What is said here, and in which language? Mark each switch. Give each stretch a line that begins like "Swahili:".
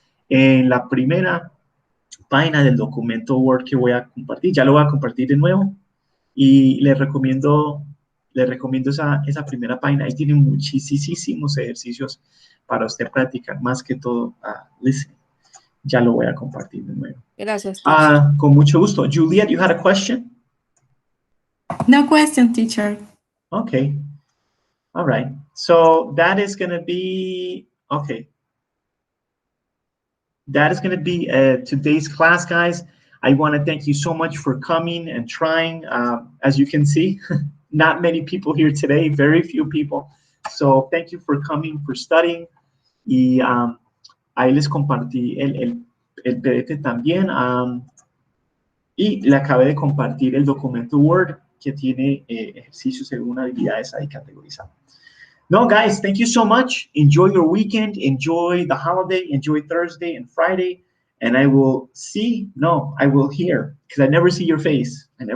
Spanish: En la primera página del documento Word que voy a compartir, ya lo voy a compartir de nuevo, y les recomiendo esa primera página. Ahí tienen muchísimos ejercicios para usted practicar, más que todo listening. Ya lo voy a compartir de nuevo. Gracias, teacher. Con mucho gusto.
English: Juliet, you had a question? No question, teacher. Okay. All right. So that is going to be, okay. That is going to be today's class, guys. I want to thank you so much for coming and trying. As you can see, not many people here today, very few people. So thank you for coming, for studying.
Spanish: Y ahí les compartí el PDF también. Y le acabé de compartir el documento Word que tiene ejercicios según habilidades ahí categorizadas.
English: No, guys, thank you so much. Enjoy your weekend. Enjoy the holiday. Enjoy Thursday and Friday. And I will hear, because I never see your face.